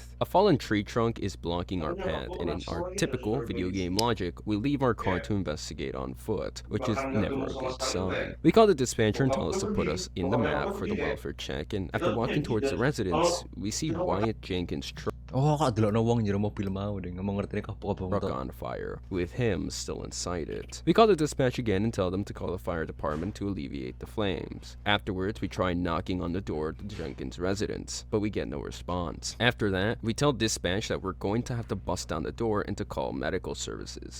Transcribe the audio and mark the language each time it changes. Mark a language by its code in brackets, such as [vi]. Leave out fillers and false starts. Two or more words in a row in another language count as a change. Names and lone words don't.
[en] A fallen tree trunk is blocking our path, and in our typical video game logic, we leave our car to investigate on foot, which is never a good sign. We call the dispatcher and tell us to put us in the map for the welfare check, and after walking towards the residence, we see Wyatt Jenkins' truck [jv] Kadelokno wong njero mobil mau deh, ngomong ngerti kapok-kapok [en] on fire, with him still inside it. We call the dispatch again and tell them to call the fire department to alleviate the flames. Afterwards, we try knocking on the door to Jenkins' residence, but we get no response. After that, we tell dispatch that we're going to have to bust down the door and to call medical services.